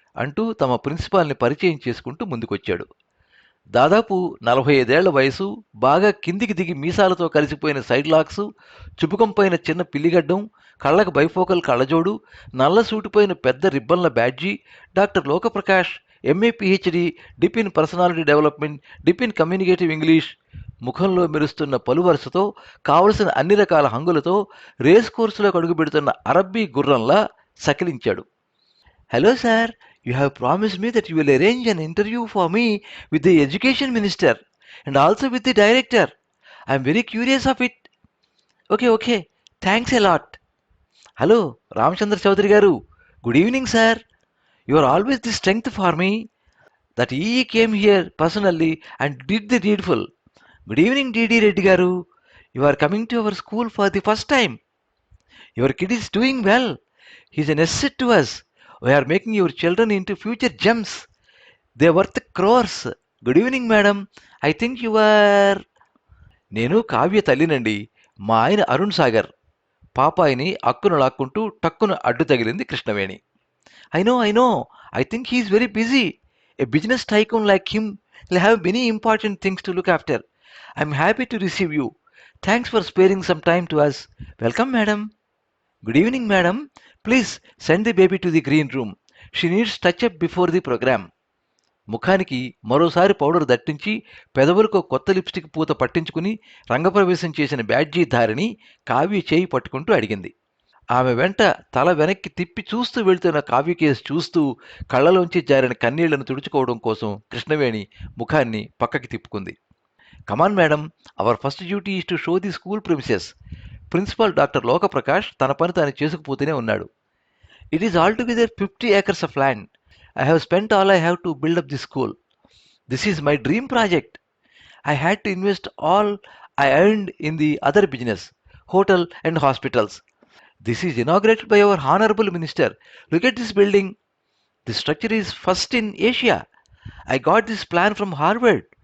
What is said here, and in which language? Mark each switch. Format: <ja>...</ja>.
<te>అంటూ తమ ప్రిన్సిపాల్ని పరిచయం చేసుకుంటూ ముందుకొచ్చాడు. దాదాపు 45 ఏళ్ల వయసు, బాగా కిందికి దిగి మీసాలతో కలిసిపోయిన సైడ్ లాక్స్, చుబుకంపైన చిన్న పిల్లిగడ్డం, కళ్ళకు బైఫోకల్ కళ్ళజోడు, నల్ల సూటిపోయిన పెద్ద రిబ్బన్ల బ్యాడ్జీ, doctor Lokaprakash, MA PhD, dip in personality development, dip in communicative English, ముఖంలో మెరుస్తున్న పలువరుసతో, కావలసిన అన్ని రకాల హంగులతో race కోర్సులోకి అడుగుపెడుతున్న Arabi గుర్రంలా సకిలించాడు.</te> <en>Hello sir, you have promised me that you will arrange an interview for me with the education minister and also with the director. I am very curious of it. Okay. Thanks a lot. Hello, Ramchandra Chaudhary garu. Good evening, sir. You are always the strength for me. That he came here personally and did the needful. Good evening, D.D. Reddy garu. You are coming to our school for the first time. Your kid is doing well. He is an asset to us. We are making your children into future gems. They are worth crores. Good evening, madam. I think you are...</en> <te>నేను కావ్య తల్లినండి. మా ఆయన అరుణ్ సాగర్. పాపాయిని అక్కును లాక్కుంటూ టక్కున అడ్డు తగిలింది Krishnaveni.</te> <en>I know. I think he is very busy. A business tycoon like him will have many important things to look after. I am happy to receive you. Thanks for sparing some time to us. Welcome, madam. Good evening, madam. Please send the baby to the green room. She needs touch-up before the program.</en> <te>ముఖానికి మరోసారి powder దట్టించి పెదవులకు కొత్త lipstick పూత పట్టించుకుని రంగప్రవేశం చేసిన బ్యాడ్జీ ధారిని కావ్య చేయి పట్టుకుంటూ అడిగింది. ఆమె వెంట తల వెనక్కి తిప్పి చూస్తూ వెళ్తున్న కావ్య కేసు చూస్తూ కళ్ళలోంచి జారిన కన్నీళ్లను తుడుచుకోవడం కోసం కృష్ణవేణి ముఖాన్ని పక్కకి తిప్పుకుంది.</te> <en>Come on madam, our first duty is to show the school premises.</en> <te>Principal doctor Lokaprakash తన పని తాను చేసుకుపోతూనే ఉన్నాడు.</te> <en>It is altogether 50 acres of land. I have spent all I have to build up this school. This is my dream project. I had to invest all I earned in the other business, hotel and hospitals. This is inaugurated by our honorable minister. Look at this building. This structure is first in Asia. I got this plan from Harvard.</en>